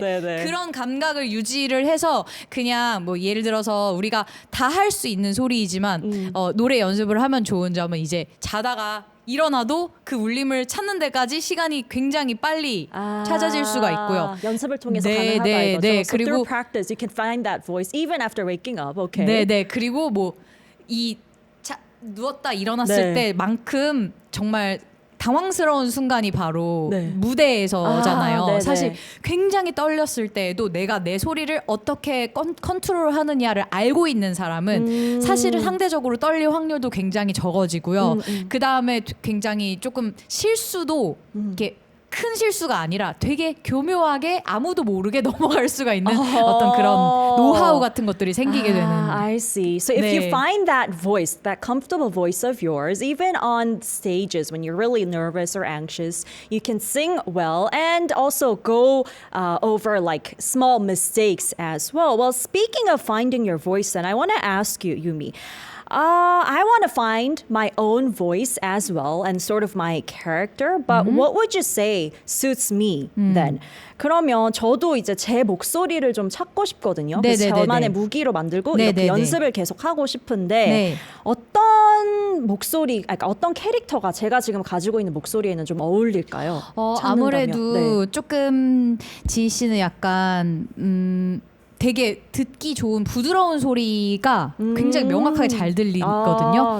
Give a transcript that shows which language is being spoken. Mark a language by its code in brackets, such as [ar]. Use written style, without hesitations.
[ko] 네네. 그런 감각을 유지를 해서 그냥 뭐 예를 들어서 우리가 다 할 수 있는 소리이지만 노래 연습을 하면 좋은 점은 이제 자다가 일어나도 그 울림을 찾는 데까지 시간이 굉장히 빨리 찾아질 수가 있고요. 연습을 통해서 네, 가능하다 네, 이거죠. 네. [en] So [ko] 그리고 [en] through practice, you can find that voice even after waking up. Okay. [ko] 네. 그리고 뭐 이 누웠다 일어났을 때만큼 정말 당황스러운 순간이 바로 네. 무대에서잖아요. 네네. 사실 굉장히 떨렸을 때에도 내가 내 소리를 어떻게 컨트롤하느냐를 알고 있는 사람은 사실은 상대적으로 떨릴 확률도 굉장히 적어지고요. 그 다음에 굉장히 조금 실수도 이렇게 큰 실수가 아니라 되게 교묘하게 아무도 모르게 넘어갈 수가 있는 어떤 그런 노하우 같은 것들이 생기게 되는. [en] I see. So if you find that voice, that comfortable voice of yours, even on stages when you're really nervous or anxious, you can sing well and also go over like small mistakes as well. Well, speaking of finding your voice, then I want to ask you, Yumi. I want to find my own voice as well and sort of my character. But what would you say suits me then? [ko] 그러면 저도 이제 제 목소리를 좀 찾고 싶거든요. 그래서 네네네네. 저만의 무기로 만들고 이렇게 네네네. 연습을 계속 하고 싶은데 네. 어떤 목소리, 그러니까 어떤 캐릭터가 제가 지금 가지고 있는 목소리에는 좀 어울릴까요? 찾는다면. 아무래도 네. 조금 지희 씨는 약간 되게 듣기 좋은 부드러운 소리가 굉장히 명확하게 잘 들리거든요.